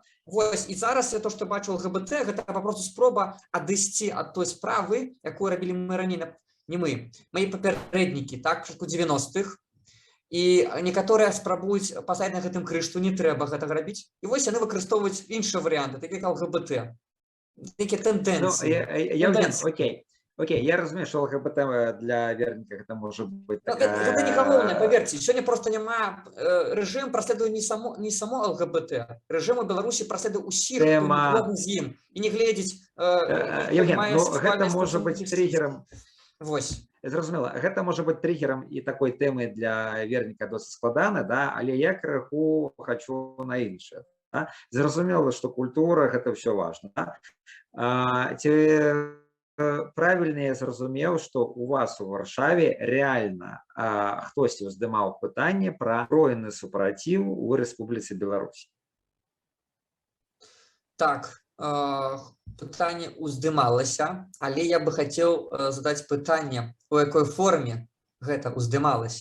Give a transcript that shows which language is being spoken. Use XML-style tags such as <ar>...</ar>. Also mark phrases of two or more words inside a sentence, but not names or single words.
<be>Вось, і зараз то, што бачу ЛГБТ, гэта папросту спроба адысці ад той справы, якую рабілі мы раней, не мы, мои папярэднікі, так, пачатку 90-х, і некаторыя спрабуюць пасадзіць на гэтым крыж, што не трэба гэтага рабіць, і вось яны выкарыстоўваюць іншыя варыянты, такі як ЛГБТ, нейкія тэндэнцыі. Окей, я разумею,</be> <ru>что ЛГБТ для верника это может быть такая... Это не галоўнае, поверьте. Сегодня просто няма...</ru> <be>Режим праследуе не само ЛГБТ. Режим у Беларусі праследуе усіх, хто з ім. І не гледзіць...</be> <ru>Евген, ну гэта может быть триггером...</ru> <be>Вось. Зразумела, гэта можа быць триггером і такой тэмы для верніка досыць складана, да? Але я крыху хочу на іншае. Да? Зразумела, што культура гэта</be> <ru>все важно.</ru> <be>Да? правильно я зразумеў, што у вас у Варшаве рэальна хтосьці ўздымаў пытанне пра збройны супраціў у Рэспубліцы Беларусь. Так, пытанне ўздымалася, але я бы хацеў задаць пытанне, у якой форме гэта ўздымалася.</be>